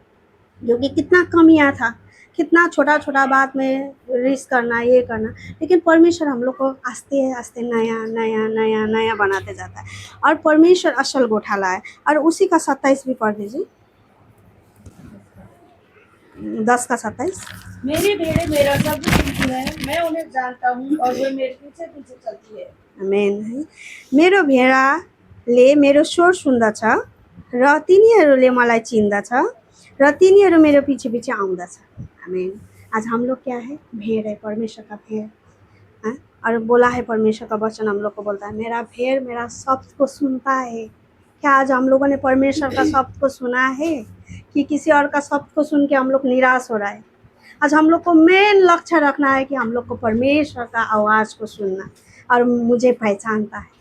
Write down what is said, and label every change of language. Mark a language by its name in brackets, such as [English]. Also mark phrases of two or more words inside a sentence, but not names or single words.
[Hindi] क्योंकि कितना कमियाँ था, कितना छोटा छोटा बात में रिस्क करना, ये करना, लेकिन परमेश्वर हम लोग को आस्ते आस्ते नया नया नया नया बनाते जाता है। और परमेश्वर [Nepali] असल गोठाला [Hindi] है। और उसी का 27 भी पढ़ दीजिए, 10 का 27। मेरी भेड़ें मेरा शब्द सुनती है, मैं उन्हें जानता हूँ और वे मेरे पीछे पीछे चलती है। आमेन है। [Nepali] मेरो भेडाले मेरो स्वर सुन्दछ र तिनीहरूले मलाई चिन्दछ र तिनीहरू मेरो पछि पछि आउँदछ। [Hindi] आमेन। आज हम लोग क्या है? भेड़ है, परमेश्वर का भेड़ है। और बोला है परमेश्वर का वचन हम लोग को बोलता है, मेरा भेड़ मेरा शब्द को सुनता है। क्या आज हम लोगों ने परमेश्वर का शब्द को सुना है कि किसी और का शब्द को सुन के हम लोग निराश हो रहा है? आज हम लोग को मेन लक्ष्य रखना है कि हम लोग को परमेश्वर का आवाज़ को सुनना, और मुझे पहचानता है।